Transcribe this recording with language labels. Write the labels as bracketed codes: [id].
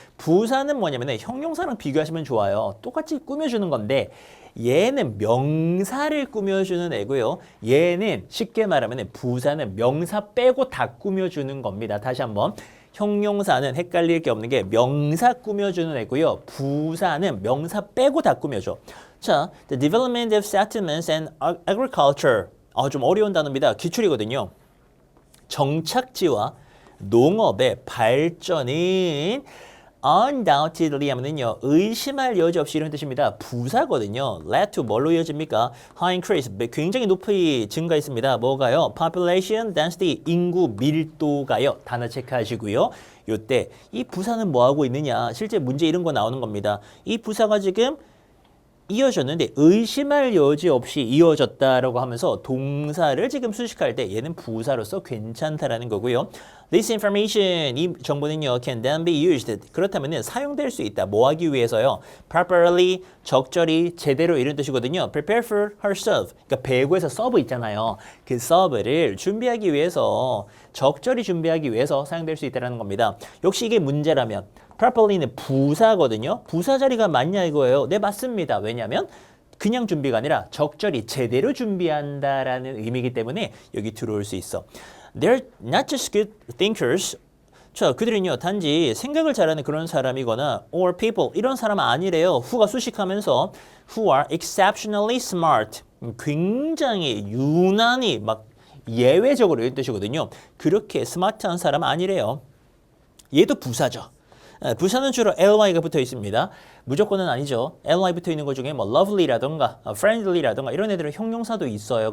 [ko] 부사는 뭐냐면 형용사랑 비교하시면 좋아요. 똑같이 꾸며주는 건데 얘는 명사를 꾸며주는 애고요. 얘는 쉽게 말하면 부사는 명사 빼고 다 꾸며주는 겁니다. 다시 한번. 형용사는 헷갈릴 게 없는 게 명사 꾸며주는 애고요. 부사는 명사 빼고 다 꾸며줘. [en] 자, the development of settlements and agriculture. [ko] 좀 어려운 단어입니다. 기출이거든요. 정착지와 농업의 발전은 undoubtedly 하면은요, 의심할 여지 없이 이런 뜻입니다. 부사거든요. [en] led to [ko] 뭘로 이어집니까? [en] high increase, [ko] 굉장히 높이 증가했습니다. 뭐가요? [en] population density, [ko] 인구 밀도가요. 단어 체크하시고요. 요때 이 부사는 뭐 하고 있느냐? 실제 문제 이런 거 나오는 겁니다. 이 부사가 지금 이어졌는데 의심할 여지 없이 이어졌다라고 하면서 동사를 지금 수식할 때 얘는 부사로서 괜찮다라는 거고요. [en] This information, [ko] 이 정보는요, [en] can then be used. [ko] 그렇다면 사용될 수 있다. 뭐 하기 위해서요? Properly, 적절히, 제대로 이런 뜻이거든요. [en] Prepare for herself. [ko] 그러니까 배구에서 서브 있잖아요. 그 서브를 준비하기 위해서, 적절히 준비하기 위해서 사용될 수 있다는 겁니다. 역시 이게 문제라면 properly는 부사거든요. 부사 자리가 맞냐 이거예요. 네, 맞습니다. 왜냐하면 그냥 준비가 아니라 적절히 제대로 준비한다라는 의미이기 때문에 여기 들어올 수 있어. [en] They're not just good thinkers. [ko] 자, 그들은요, 단지 생각을 잘하는 그런 사람이거나 [en] or people, [ko] 이런 사람 아니래요. [en] who가 [ko] 수식하면서 [en] who are exceptionally smart. [ko] 굉장히 유난히 막 예외적으로 이런 뜻이거든요. 그렇게 스마트한 사람 아니래요. 얘도 부사죠. 부사는 주로 ly가 붙어 있습니다. 무조건은 아니죠. ly 붙어 있는 것 중에 뭐 lovely라던가 friendly라던가 이런 애들은 형용사도 있어요.